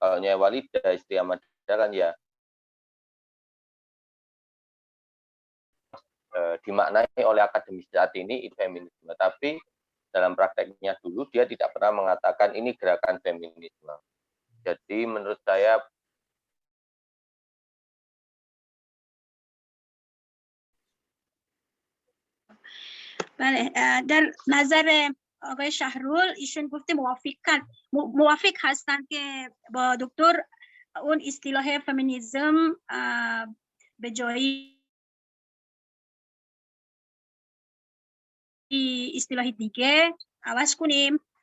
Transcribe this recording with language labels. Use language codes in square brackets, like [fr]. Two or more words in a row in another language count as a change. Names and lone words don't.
[id] Kalau Nyai Walidah, istri Ahmad Dahlan ya dimaknai oleh akademisi saat ini itu feminisme, tapi dalam prakteknya dulu dia tidak pernah mengatakan ini gerakan feminisme. Jadi menurut saya [fa] در نظر آقای شهرول ایشون گفته موافق هستن که با دکتر اون اصطلاح فمینیسم به جای اصطلاح دیگه عوض کنیم.